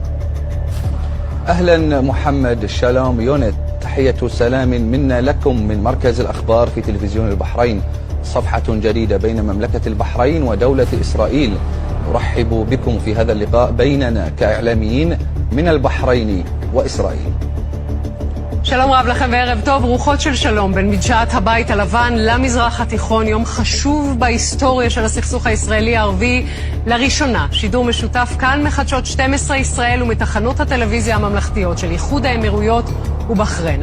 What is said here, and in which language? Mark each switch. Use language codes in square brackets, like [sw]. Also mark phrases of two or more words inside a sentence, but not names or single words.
[ar] أهلا محمد، شالوم يونت، تحية سلام منا لكم من مركز الأخبار في تلفزيون البحرين. صفحة جديدة بين مملكة البحرين ودولة إسرائيل. نرحب بكم في هذا اللقاء بيننا كإعلاميين من البحرين وإسرائيل. [he] שלום רב לכם וערב טוב. רוחות של שלום בין מדשאת הבית הלבן למזרח התיכון, יום חשוב בהיסטוריה של הסכסוך הישראלי-ערבי. לראשונה שידור משותף כאן מחדשות 12 ישראל ומתחנות הטלוויזיה הממלכתיות של איחוד האמירויות ובחריין.